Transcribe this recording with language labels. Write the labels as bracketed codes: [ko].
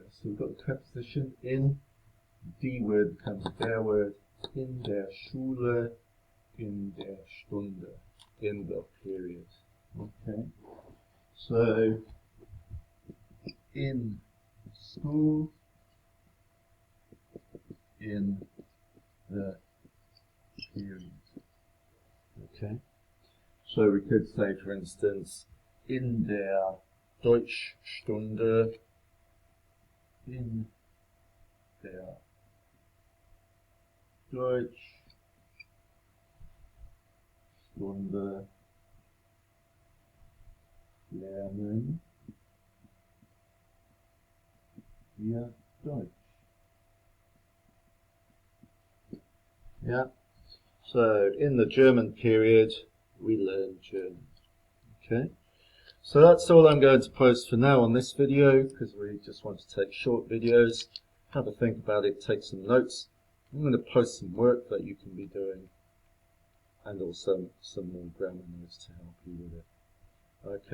[en] So we've got the preposition in, die word becomes der word, [de] in der Schule, in der Stunde, [en] in the period. Okay. So in school, in the period. Okay. So we could say, for instance, [de] in der Deutschstunde, in der Deutschstunde lernen wir Deutsch. [en] Yeah. So in the German period, we learn German. Okay. So that's all I'm going to post for now on this video, because we just want to take short videos. Have a think about it, take some notes. I'm going to post some work that you can be doing, and also some more grammar notes to help you with it.